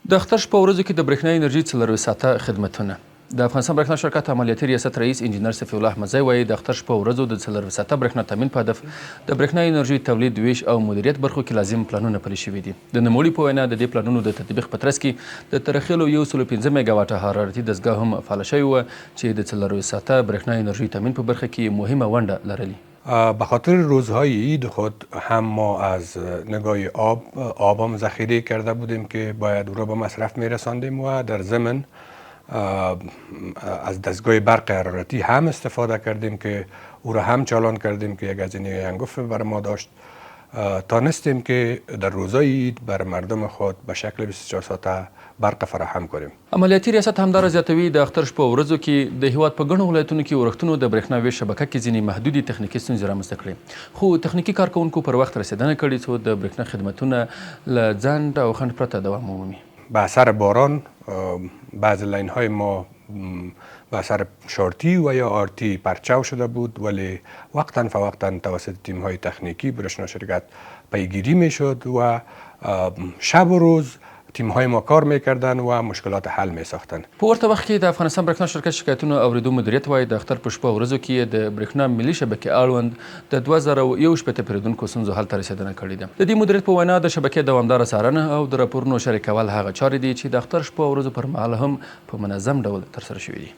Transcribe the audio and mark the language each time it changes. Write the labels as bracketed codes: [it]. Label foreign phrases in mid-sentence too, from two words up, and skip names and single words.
[ps] د اختر شپه ورځو کې د برېښنا انرژي 4 ساعته خدمتونه. د افغانستان برېښنا شرکت عملیاتي ریاست رئیس انجینر صفی الله احمدزی وایي د اختر شپه ورځو د 4 ساعته برېښنا تامین په هدف د برېښنا انرژي تولید، ویش او مدیریت برخو کې لازم پلانونه پلي شوي دي. د نوموړي په وینا د دې پلانونو د تطبیق په ترڅ کې د ترخیلو 105 میګاواټه حرارتي دستګاه هم فعاله شوې وه چې د 4 ساعته برېښنا انرژي تامین په برخه کې مهمه ونډه لرلې. [fa] به خاطر روزهای عید خود هم ما از نگاه آب هم ذخیره کرده بودیم که باید او را به مصرف میرساندیم و در ضمن از دستگاه برق حرارتی هم استفاده کردیم که او را هم چالان کردیم که یک هزینه هنگفت بر ما داشت. تانستیم که در روزهای عید بر مردم خود به شکل 24 ساعته برق فراهم کنیم. [ps] عملیاتي ریاست همدارا زیاتوي د اختر شپه ورځو کې د هیواد په ګڼو ولایتونو کې ورښتونو د برېښنا ویش شبکه کې ځینې محدودې تخنیکي ستونزې رامنځته کړې، خو تخنیکي کارکوونکو پر وخت رسېدنه کړې څو د برېښنا خدمتونه له ځنډ او خنډ پرته دوام ومومي. [fa] به اثر باران بعض لاین های ما به اثر شارتی و یا آرتی پرچاو شده بود، ولی وقتا فوقتا توسط تیم های تکنیکی برېښنا شرکت پیگیری میشد و شب و روز تیم های ما کار میکردن و مشکلات حل میساختن. [ps] په ورته وخت کې د افغانستان برېښنا شرکت شکایتونو اوریدو مدیریت وایي د اختر په شپه ورځو کې د برېښنا ملي شبکې اړوند د 2001 پیرودونکو ستونزو حل ته رسېدنه کړې ده. د دې مدیریت په وینا د شبکې دوامداره څارنه او د راپورونو شریکول هغه چارې دي چې د اختر شپه ورځو پر مهال هم په منظم ډول ترسره شوي دي.